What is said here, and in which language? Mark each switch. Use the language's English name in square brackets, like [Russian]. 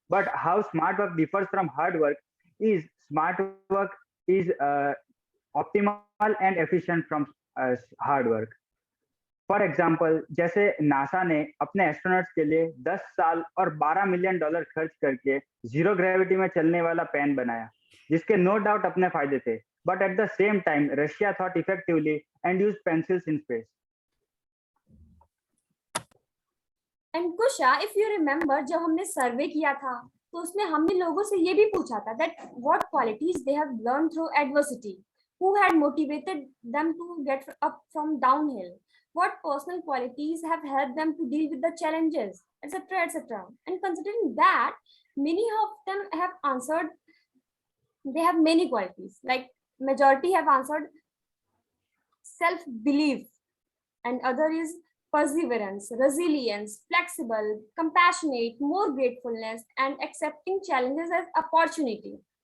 [English] But how smart work differs from hard work is smart work is optimal and efficient from hard work. [Hindi] For example, जैसे NASA ने अपने astronauts के लिए 10 साल और $12 million खर्च करके जीरो ग्रेविटी में चलने वाला पेन बनाया, जिसके [English] no doubt [Hindi] अपने फायदे थे. [English] But at the same time Russia thought effectively and use pencils in space. And Kusha, if you remember, [Hindi] जब हमने सर्वे किया था तो उसमें हमने लोगों से ये भी पूछा था [English] That what qualities they have learn through adversity, who had motivated them to get up from downhill, what personal qualities have helped them to deal with the challenges, etc., etc. And considering that, many of them have answered, they have many qualities. Like majority have answered self-belief, and other is perseverance, resilience, flexible, compassionate, more gratefulness, and accepting challenges as opportunity.